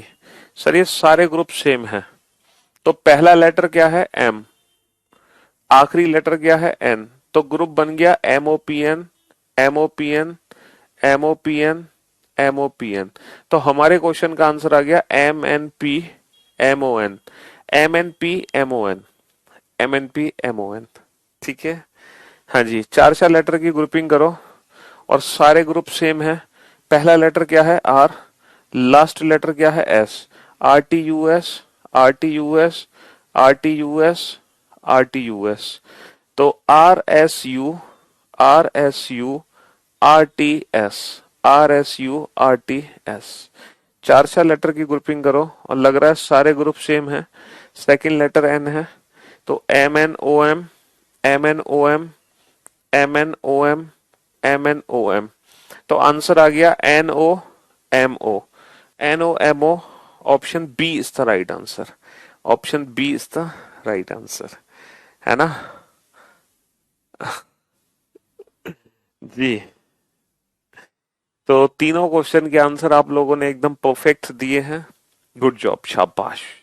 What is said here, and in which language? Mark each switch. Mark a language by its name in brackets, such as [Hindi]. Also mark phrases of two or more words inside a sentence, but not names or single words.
[Hindi] सर ये सारे ग्रुप सेम है, तो पहला लेटर क्या है? एम, आखिरी लेटर क्या है? एन, तो ग्रुप बन गया एमओपीएन, एमओपीएन, एमओपीएन, एमओपीएन। तो हमारे क्वेश्चन का आंसर आ गया एम एन पी एमओएन, एम एन पी एमओएन, एम एन पी एमओएन। ठीक है। हाँ जी, चार चार लेटर की ग्रुपिंग करो और सारे ग्रुप सेम है। पहला लेटर क्या है? आर, लास्ट लेटर क्या है? एस, आर टी यू एस, आर टी यू एस, आर टी यू एस, आर टी यू एस। तो आर एस यू, आर एस यू, आर टी एस, आर एस यू, आर टी एस। चार चार लेटर की ग्रुपिंग करो और लग रहा है सारे ग्रुप सेम है। सेकंड लेटर एन है, तो एम एन ओ एम, एम एन ओ एम, एम एन ओ एम, एम एन ओ एम। तो आंसर आ गया एन ओ एम ओ, एन ओ एम ओ। [English] option B is the right answer, option B is the right answer, है ना जी। [Hindi] तो तीनों क्वेश्चन के आंसर आप लोगों ने एकदम परफेक्ट दिए हैं, [English] good job, [Hindi] शाबाश।